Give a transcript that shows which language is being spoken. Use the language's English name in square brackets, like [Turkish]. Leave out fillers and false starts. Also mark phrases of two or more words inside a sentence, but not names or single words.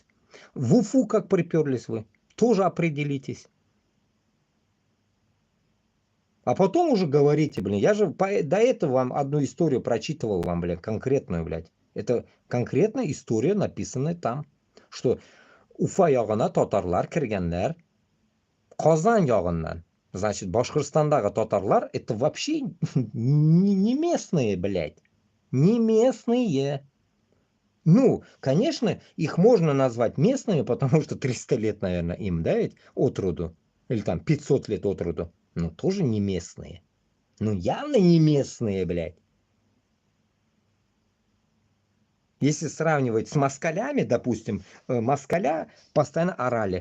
[Russian] В Уфу как приперлись вы? Тоже определитесь. А потом уже говорите, блин, я же до этого вам одну историю прочитывал вам, блядь, конкретную, блядь. Это конкретная история, написанная там, что [Tatar] Уфа ягына татарлар киргенлер, Казан ягыннан. [Russian] Значит, [Tatar] Башкортостандагы татарлар [Russian] это вообще не местные, блядь. Не местные. Ну, конечно, их можно назвать местными, потому что 300 лет, наверное, им, да, ведь, от роду. Или там 500 лет от роду. Но тоже не местные. Ну, явно не местные, блядь. Если сравнивать с москалями, допустим, москаля постоянно орали.